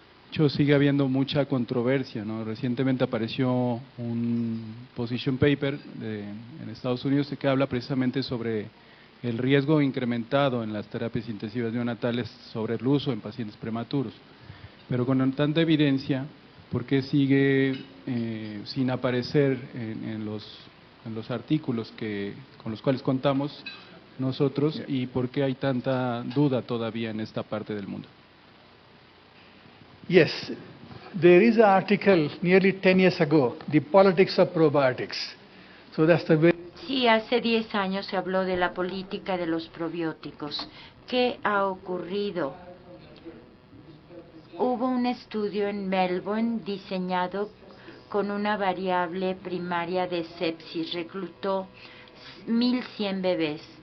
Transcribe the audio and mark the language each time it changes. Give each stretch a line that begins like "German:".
Spanish: hecho sigue habiendo mucha controversia, ¿no? Recientemente apareció un position paper en Estados Unidos que habla precisamente sobre el riesgo incrementado en las terapias intensivas neonatales sobre el uso en pacientes prematuros. Pero con tanta evidencia, ¿por qué sigue sin aparecer en los artículos con los cuales contamos nosotros y por qué hay tanta duda todavía en esta parte del mundo?
English: Yes, there is an article nearly 10 years ago, The Politics of Probiotics. So that's the way.
Spanish: Sí, hace 10 años se habló de la política de los probióticos. ¿Qué ha ocurrido? Hubo un estudio en Melbourne diseñado con una variable primaria de sepsis. Reclutó 1.100 bebés.